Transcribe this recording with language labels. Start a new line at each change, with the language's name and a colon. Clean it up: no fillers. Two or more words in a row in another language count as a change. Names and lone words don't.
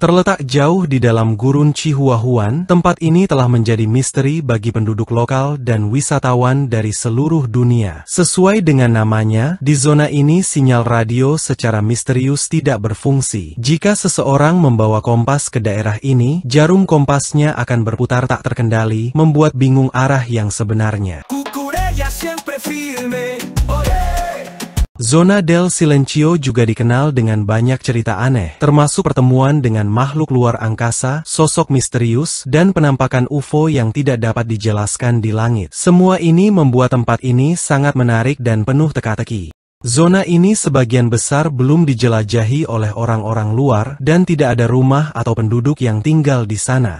Indonesian: Terletak jauh di dalam gurun Chihuahuan, tempat ini telah menjadi misteri bagi penduduk lokal dan wisatawan dari seluruh dunia. Sesuai dengan namanya, di zona ini sinyal radio secara misterius tidak berfungsi. Jika seseorang membawa kompas ke daerah ini, jarum kompasnya akan berputar tak terkendali, membuat bingung arah yang sebenarnya. Zona del Silencio juga dikenal dengan banyak cerita aneh, termasuk pertemuan dengan makhluk luar angkasa, sosok misterius, dan penampakan UFO yang tidak dapat dijelaskan di langit. Semua ini membuat tempat ini sangat menarik dan penuh teka-teki. Zona ini sebagian besar belum dijelajahi oleh orang-orang luar dan tidak ada rumah atau penduduk yang tinggal di sana.